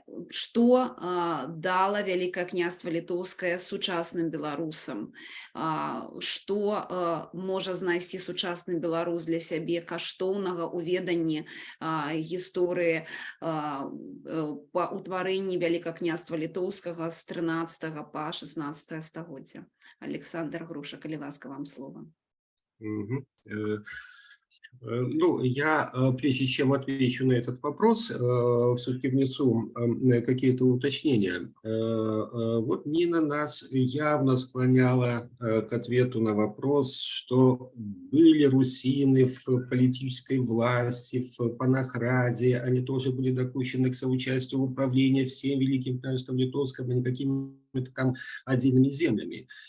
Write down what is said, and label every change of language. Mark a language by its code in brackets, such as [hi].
[be] што дала Вялікае княства літоўскае сучасным беларусам, што можа знайсці сучасны беларус для сябе каштоўнага ў веданні гісторыі па ўтварэнні Вялікага княства літоўскага з 13 па 16 стагоддзя. Александр Груша, калі ласка, вам слово. [ru] Ну, я, прежде чем отвечу на этот вопрос, все-таки внесу какие-то уточнения. Вот Нина нас явно склоняла к ответу на вопрос, что были русины в политической власти, в Панахраде, они тоже были допущены к соучастию в управлении всем Великим княжеством Литовским, а не какими-то там отдельными землями.